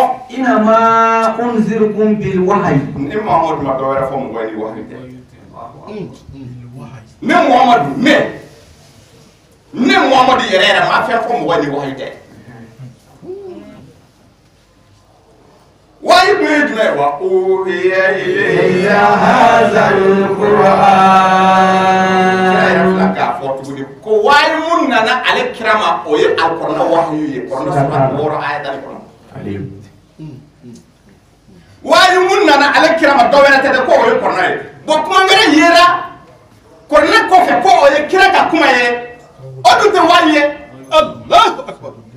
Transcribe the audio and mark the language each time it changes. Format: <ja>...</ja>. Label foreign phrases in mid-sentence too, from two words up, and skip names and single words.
<ar>إنما أنذركم بالوحي</ar> <bm>ni Muhamadu ma dɔ wɛrɛ fɔ mɔgɔ ye ni wahyi tɛ ne Muhamadu ne Muhamadu yɛrɛ yɛrɛ ma fɛn fɔ mɔgɔ ye ni wahyi tɛ wahyi dun ye jumɛn ye</bm> <ar>وأوحي إلي هذا القرآن</ar> <bm>k'a fɔ tuguni ko wahyi mun nana ale kira ma o ye alkɔrɔna wahyi ye kɔrɔna sura 6 aya 10 kɔnɔ wahyi mun nana ale kira ma dɔ wɛrɛ tɛ dɛ ko o ye kɔrɔna ye bon kuma wɛrɛ yera kɔrɔna kɔfɛ ko o ye kira ka kuma ye o dun tɛ wahyi ye</bm> <ar>الله أكبر</ar>